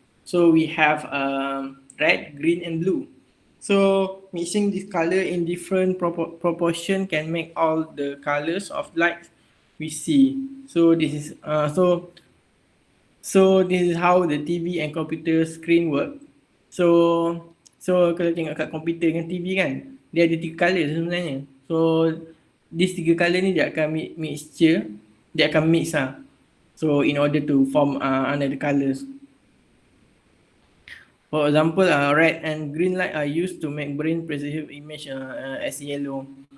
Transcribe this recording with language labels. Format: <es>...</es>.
<en>So we have red, green and blue. So mixing this color in different proportion can make all the colors of light we see. So this is this is how the TV and computer screen work.</en> <ms>So kalau tengok kat komputer dengan TV kan, dia ada 3 color sebenarnya.</ms> <en>So these 3 color</en> <ms>ni dia akan dia akan mix lah.</ms> <en>So in order to form another colors. For example, red and green light are used to make brain perceive image as yellow.</en>